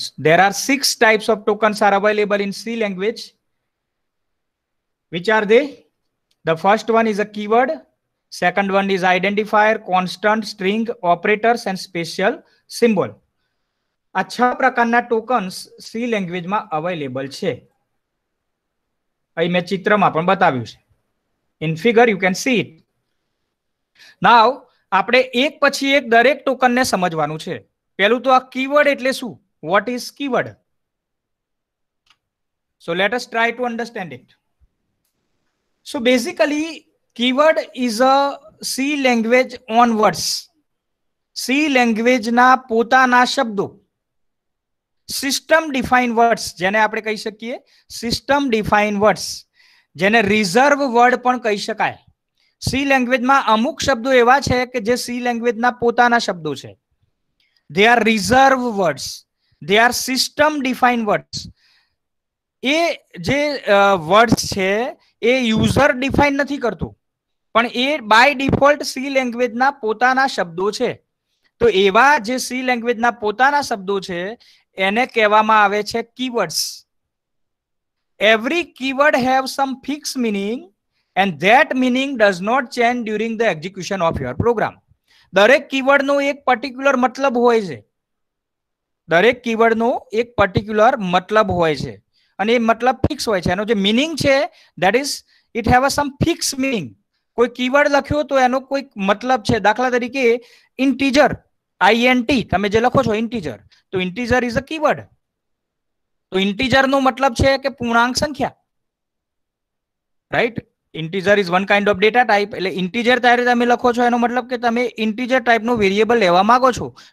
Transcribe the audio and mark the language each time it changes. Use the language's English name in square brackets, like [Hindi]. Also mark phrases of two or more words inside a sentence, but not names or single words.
[English] There are 6 types of tokens are available in C language. Which are they? The first one is a keyword, second one is identifier, constant, string, operators and special symbol. [Gujarati] આ 6 પ્રકારના ટોકન્સ C લેંગ્વેજ માં અવેલેબલ છે. અહીં મેં ચિત્રમાં પણ બતાવ્યું છે. [English] In figure you can see it. [Gujarati] Now આપણે એક પછી એક દરેક ટોકનને સમજવાનું છે. પહેલું તો આ કીવર્ડ એટલે શું? [English] What is keyword? So let us try to understand it. So basically keyword is a C language on words. [Gujarati] C language ના પોતાના શબ્દો, [English] system define words [Gujarati] જેને આપણે કહી શકીએ [English] system define words, [Gujarati] જેને [English] reserve word [Gujarati] પણ કહી શકાય. સી લેંગ્વેજમાં અમુક શબ્દો એવા છે કે જે સી લેંગ્વેજના પોતાના શબ્દો છે. [English] they are reserved words, they are system defined words. [Gujarati] એ જે વર્ડ્સ છે એ [English] user define [Gujarati] નથી કરતું, પણ એ [English] by default [Gujarati] સી લેંગ્વેજના પોતાના શબ્દો છે. તો એવા જે સી લેંગ્વેજના પોતાના શબ્દો છે એને કહેવામાં આવે છે કીવર્ડ્સ. [English] every keyword have some fix meaning and that meaning does not change during the execution of your program. [Gujarati] દરેક કીવર્ડનો એક પર્ટિક્યુલર મતલબ હોય છે. દરેક કીવર્ડનો એક પર્ટિક્યુલર મતલબ હોય છે અને એ મતલબ ફિક્સ હોય છે. એનો જે મીનિંગ છે [English] that is it have a some fixed meaning. [Gujarati] કોઈ કીવર્ડ લખ્યો તો એનો કોઈ મતલબ છે. દાખલા તરીકે ઇન્ટીજર, INT તમે જે લખો છો ઇન્ટીજર, તો [English] integer is a keyword. [Gujarati] તો ઇન્ટીજર નો મતલબ છે કે પૂર્ણાંક સંખ્યા, રાઈટ? [English] integer is one kind of data type. [Gujarati] એટલે ઇન્ટીજર ત્યારે તમે લખો છો એનો મતલબ કે તમે ઇન્ટીજર ટાઈપનો વેરિયેબલ લેવા માંગો છો.